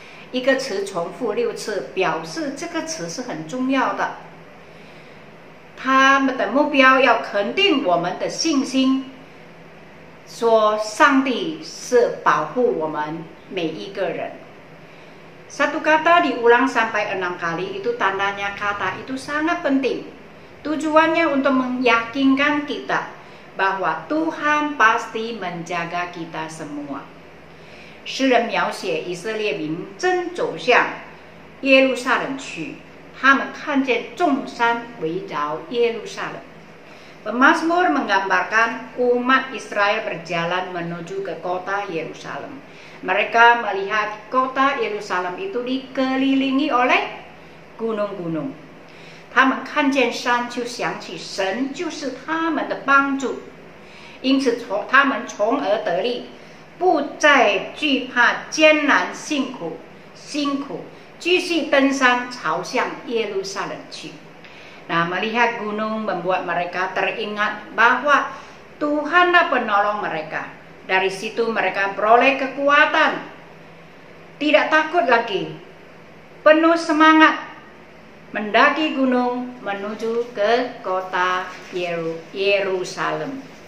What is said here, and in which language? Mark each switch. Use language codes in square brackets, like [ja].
[zh] 一个词重复6次，表示这个词是很重要的。他们的目标要肯定我们的信心，说上帝是保护我们每一个人。 [id] Satu kata diulang sampai 6 kali itu tandanya kata itu sangat penting. Tujuannya untuk meyakinkan kita bahwa Tuhan pasti menjaga kita semua. [zh] 诗人描写以色列民正走向耶路撒冷去。 他们看见众山围绕耶路撒冷， [id] Pemazmur menggambarkan umat Israel berjalan menuju ke kota Yerusalem. Mereka melihat kota Yerusalem itu dikelilingi oleh gunung-gunung. [zh] 他们看见山就想起神就是他们的帮助，因此他们从而得力，不再惧怕艰难辛苦，继续登山朝向耶路撒冷去。 [id] Nah, melihat gunung membuat mereka teringat bahwa Tuhanlah penolong mereka. Dari situ mereka beroleh kekuatan, tidak takut lagi, penuh semangat mendaki gunung menuju ke kota Yerusalem。